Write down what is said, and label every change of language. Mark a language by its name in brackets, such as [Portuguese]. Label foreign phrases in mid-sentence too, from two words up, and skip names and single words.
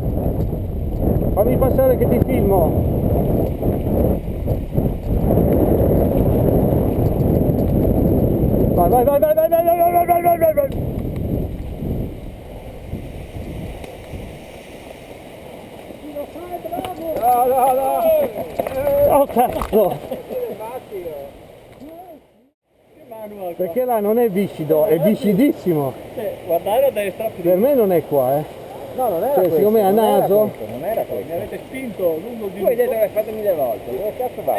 [Italian] Fammi passare che ti filmo! Vai, vai, vai, vai, vai, vai, vai, vai, vai, vai, vai! No, no, no! Oh cazzo! Perché là non è viscido, è viscidissimo. Guardare a destra. Per me non è qua, No, non era Cioè, questo. siccome a non era naso- questo, non era questo. Mi avete spinto lungo di... Voi dite che l'hai fatto 1000 volte. Dove cazzo vado?